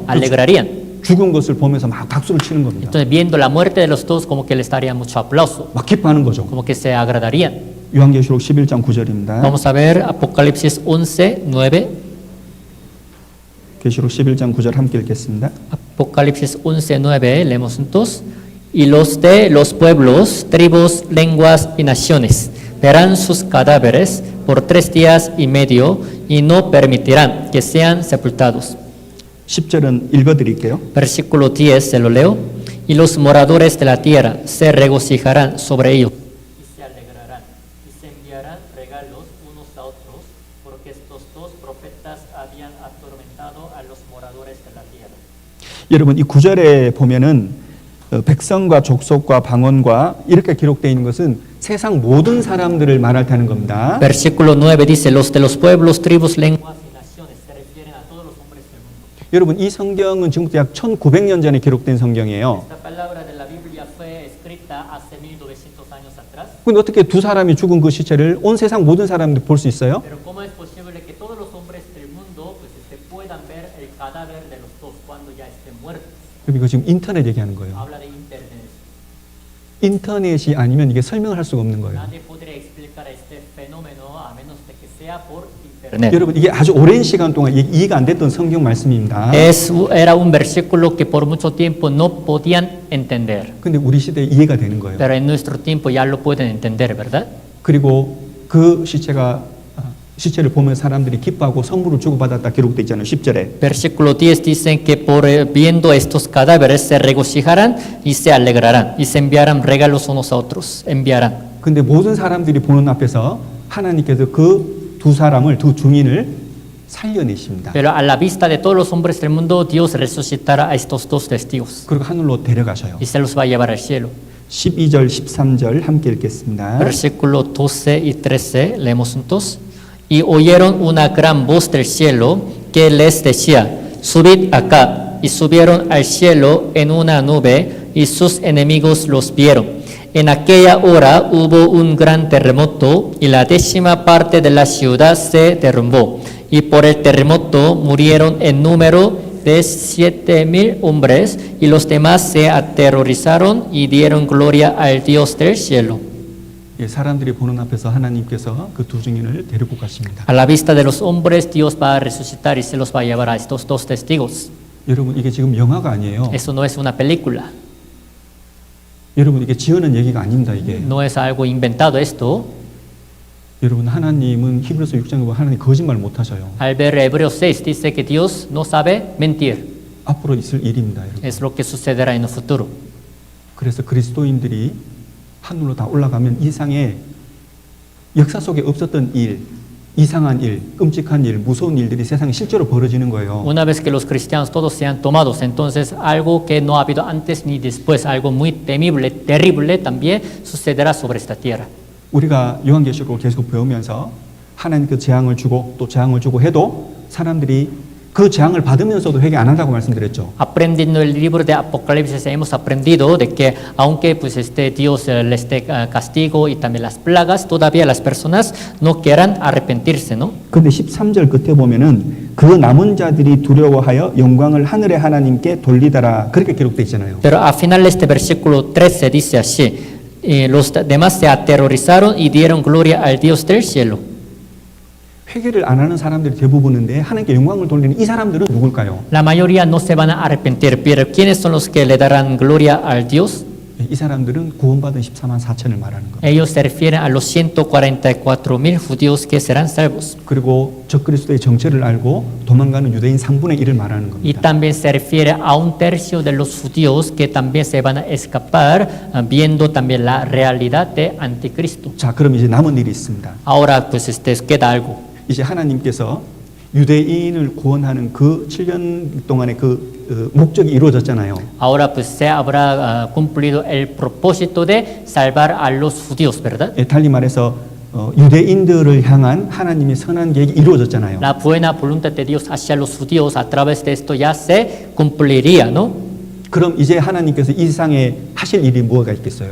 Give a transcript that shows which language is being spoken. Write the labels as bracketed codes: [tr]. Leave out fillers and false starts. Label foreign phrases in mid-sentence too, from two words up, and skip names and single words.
[es] Alegrarían. [ko] 죽은 것을 보면서 막 박수를 치는 겁니다. [es] Entonces, viendo la muerte de los dos, como que les daría mucho aplauso, [ko] 막 기뻐하는 거죠. [es] como que se agradarían. [ko] 요한계시록 11장 9절입니다. [es] Vamos a ver Apocalipsis 11, 9. [ko] 계시록 11장 9절 함께 읽겠습니다. [es] Apocalipsis 11, 9, leemos juntos. Y los de los pueblos, tribus, lenguas y naciones verán sus cadáveres por 3 días y medio y no permitirán que sean sepultados. [ko] 10절은 읽어드릴게요. [es] Versículo 10, se lo leo. Y los moradores de la tierra se regocijarán sobre ellos. Y se alegrarán y se enviarán regalos unos a otros, porque estos dos profetas habían atormentado a los moradores de la tierra. [ko] 여러분 이 9절에 보면은 백성과 족속과 방언과 이렇게 기록되어 있는 것은 세상 모든 사람들을 말할 테는 겁니다. [es] Versículo 9 dice, los de los pueblos, tribus, lenguas y naciones se refieren a todos los hombres del mundo. [ko] 여러분 이 성경은 지금부터 약 1900년 전에 기록된 성경이에요. [es] Esta palabra de la Biblia fue escrita hace 1900 años atrás. [ko] 근데 어떻게 두 사람이 죽은 그 시체를 온 세상 모든 사람들이 볼 수 있어요? [es] Pero ¿cómo es posible que todos los hombres del mundo pues, puedan ver el cadáver de los dos cuando ya estén muertos? [ko] 이거 지금 인터넷 얘기하는 거예요. [es] Habla de internet. [ko] 인터넷이 아니면 이게 설명을 할 수가 없는 거예요. [es] Nadie podría explicar este fenómeno a menos de que sea por internet. [ko] 여러분 이게 아주 오랜 시간 동안 이해가 안 됐던 성경 말씀입니다. [es] Era un versículo que por mucho tiempo no podían entender. [ko] 근데 우리 시대에 이해가 되는 거예요. [es] Pero en nuestro tiempo ya lo pueden entender, ¿verdad? [ko] 그리고 그 시체를 보면 사람들이 기뻐하고 선물을 주고받았다 기록되어 있잖아요. 10절에. [es] Versículo 10 dicen que por viendo estos cadáveres se regocijarán y se alegrarán y se enviarán regalos unos a otros. Enviarán. [ko] 근데 모든 사람들이 보는 앞에서 하나님께서 그 두 사람을 두 증인을 살려내십니다. [es] Pero a la vista de todos los hombres del mundo, Dios resucitará a estos dos testigos [ko] 그리고 하늘로 데려가셔요. [es] y se los va a llevar al cielo. [ko] 12절, 13절 함께 읽겠습니다. [es] Versículo 12 y 13, leemos juntos. Y oyeron una gran voz del cielo que les decía, subid acá. Y subieron al cielo en una nube y sus enemigos los vieron. En aquella hora hubo un gran terremoto y la 10ª parte de la ciudad se derrumbó. Y por el terremoto murieron en número de 7,000 hombres y los demás se aterrorizaron y dieron gloria al Dios del cielo. [ko] 예, 사람들이 보는 앞에서 하나님께서 그 두 증인을 데리고 가십니다. [es] A la vista de los hombres, Dios va a resucitar y se los va a llevar a estos dos testigos. [ko] 여러분 이게 지금 영화가 아니에요. [es] Eso no es una película, [ko] 여러분 이게 지어낸 얘기가 아닙니다. 이게 [es] no es algo inventado esto. [ko] 여러분 하나님은 히브리서 6장에 보면 하나님 거짓말 못 하셔요. [es] Al ver Hebreos 6 dice que Dios no sabe mentir. [ko] 앞으로 있을 일입니다, 여러분. [es] Es lo que sucederá en el futuro. [ko] 그래서 그리스도인들이 하늘로 다 올라가면 이상의 역사 속에 없었던 일, 이상한 일, 끔찍한 일, 무서운 일들이 세상에 실제로 벌어지는 거예요. [es] Una vez que los cristianos todos sean tomados, entonces algo que no ha habido antes ni después, algo muy temible, terrible también sucederá sobre esta tierra. [ko] 우리가 요한계시록을 계속 배우면서 하나님 그 재앙을 주고 또 재앙을 주고 해도 사람들이 그 재앙을 받으면서도 회개 안 한다고 말씀드렸죠. [es] Aprendiendo el libro de Apocalipsis hemos aprendido de que aunque pues Dios les dé castigo y también las plagas, todavía las personas no quieran arrepentirse, ¿no? [ko] 근데 13절 끝에 보면은 그 남은 자들이 두려워하여 영광을 하늘의 하나님께 돌리더라. 그렇게 기록되어 있잖아요. [es] Pero al final este versículo 13 dice así, los demás se aterrorizaron y dieron gloria al Dios del cielo. [ko] 회개를 안 하는 사람들이 대부분인데 하나님께 영광을 돌리는 이 사람들은 누굴까요? [es] La mayoría no se van a arrepentir, pero ¿quiénes son los que le darán gloria al Dios? [ko] 이 사람들은 구원받은 14만 4천을 말하는 겁니다. [es] Ellos se refieren a los 144,000 judíos que serán salvos. [ko] 그리고 적그리스도의 정체를 알고 도망가는 유대인 3분의 1을 말하는 [es] Y [ko] 겁니다. [es] también se refiere a un tercio de los judíos que también se van a escapar viendo también la realidad de anticristo. [ko] 자, 그럼 이제 남은 일이 있습니다. [es] Ahora pues queda algo. [ko] 이제 하나님께서 유대인을 구원하는 그 7년 동안의 그 목적이 이루어졌잖아요. [es] Ahora pues se habrá cumplido el propósito de salvar a los judíos, ¿verdad? [ko] 예, 달리 말해서 유대인들을 향한 하나님의 선한 계획이 이루어졌잖아요. [es] La buena voluntad de Dios hacia los judíos a través de esto ya se cumpliría, ¿no? [ko] 그럼 이제 하나님께서 이 세상에 하실 일이 뭐가 있겠어요?